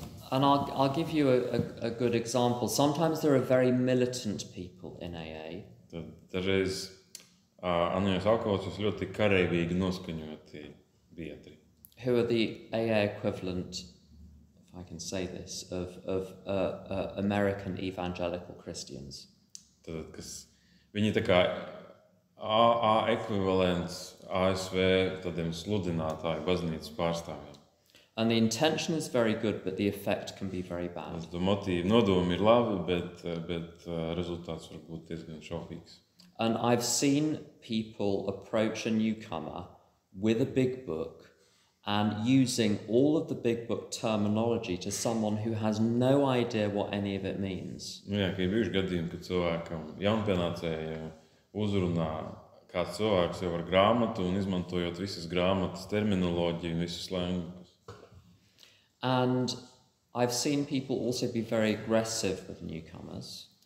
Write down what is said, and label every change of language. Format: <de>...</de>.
<en>And I'll give you a good example. Sometimes there are very militant people in AA.</en> <lv>Dažreiz Anonimos alkoholiķos ļoti kareivīgi noskaņoti biedri.</lv> <en>Who are the AA equivalent, if I can say this, of American evangelical Christians.</en> <lv>Tad, viņi tā kā AA ekvivalents ASV tādiem sludinātāju baznīcas pārstāvjiem.</lv> <en>And the intention is very good, but the effect can be very bad.</en> <lv>Nodomi ir labi, bet rezultāts var būt diezgan šaubīgs.</lv> <en>And I've seen people approach a newcomer with a big book and using all of the big book terminology to someone who has no idea what any of it means.</en> <lv>Jā, ka ir bijuši gadījumi, kad cilvēkam jaunpienācējiem uzrunā kāds cilvēks jau ar grāmatu un izmantojot visas grāmatas terminoloģiju un visus slangus.</lv> <en>And I've seen people also be very aggressive with newcomers.</en>